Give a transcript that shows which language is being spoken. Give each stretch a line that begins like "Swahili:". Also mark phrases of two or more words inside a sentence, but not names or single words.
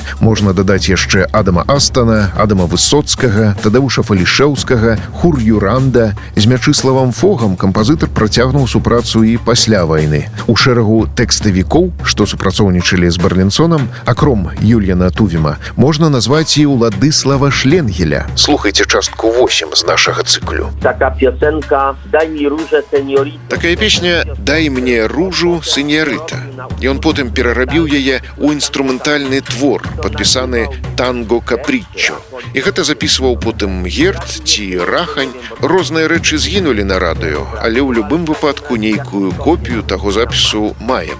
Belarusian: Можна дадаць яшчэ Адама Астана, Адама Высоцкага, Тадеуша Фалішэўскага, Хур Юранда. З Мячыславам Фогам кампазітар працягнуў супрацу і пасля вайны. У шэрагу тэкставікоў, што супрацоўнічалі з Берлінсонам, акром Юльяна Тувіма, можна назваць і Уладыслава Шленгеля. Слухайце частку 8 з нашага цыклю.
Polish: Taka piosenka Daj mi różę, seniorita.
Belarusian: Такая песня «Дай мне ружу, сеньорыта». Ён потым перарабіў яе ў інструментальны твор, падпісаны «Танго Каприччо». І гэта запісваў потым Герд ці Рахань. Розныя рэчы згінулі на радыё, але ў любым выпадку нейкую копію таго запісу маем.